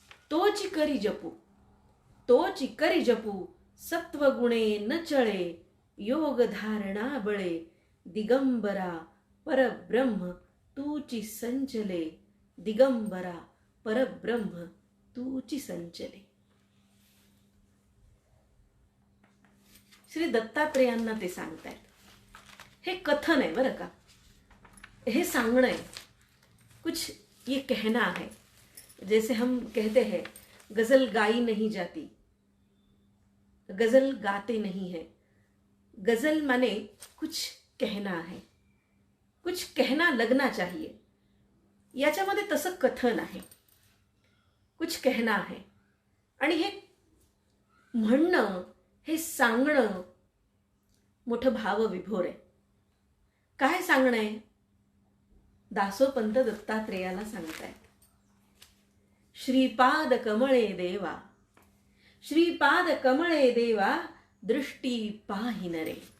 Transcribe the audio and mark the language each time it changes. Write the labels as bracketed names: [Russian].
[Marathi] तोची करी जपू, तोची करी जपू, सत्वगुणे न चळे, योग धारणा बळे, दिगंबरा परब्रह्म तूची संचले, दिगंबरा परब्रह्म तूची संचले. श्री दत्तात्रेयांना ते सांगतायत. हे कथन आहे बरं का, हे सांगणं आहे. [Hindi] कुछ ये कहना है, जैसे हम कहते हैं गजल गाई नहीं जाती, गजल गाते नहीं है. गजल माने कुछ कहना है, कुछ कहना लगना चाहिए. [Marathi] याच्यामध्ये तसं कथन आहे, [Hindi] कुछ कहना है. [Marathi] आणि हे म्हणणं, हे सांगणं मोठं भावविभोर आहे. काय सांगणं आहे? दासोपंत दत्तात्रेयाला सांगतायत. श्रीपाद कमळे देवा, श्रीपाद कमळे देवा दृष्टी पाहिन रे.